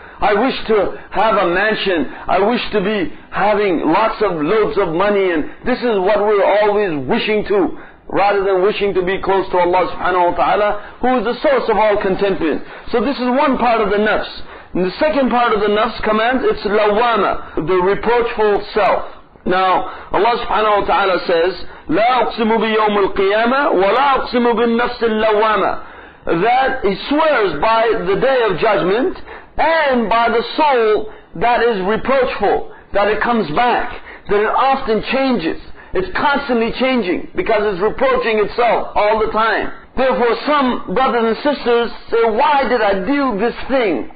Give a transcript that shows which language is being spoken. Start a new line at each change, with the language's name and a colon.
English: I wish to have a mansion, I wish to be having lots of loads of money, and this is what we're always wishing to, rather than wishing to be close to Allah subhanahu wa ta'ala, who is the source of all contentment. So this is one part of the nafs. And the second part of the nafs command, it's lawama, the reproachful self.
Arabic: Now, Allah subhanahu wa ta'ala says, لا أقسم بيوم القيامة ولا أقسم بالنفس اللوامة.
English: That He swears by the day of judgment and by the soul that is reproachful, that it comes back, that it often changes. It's constantly changing because it's reproaching itself all the time. Therefore, some brothers and sisters say, why did I do this thing?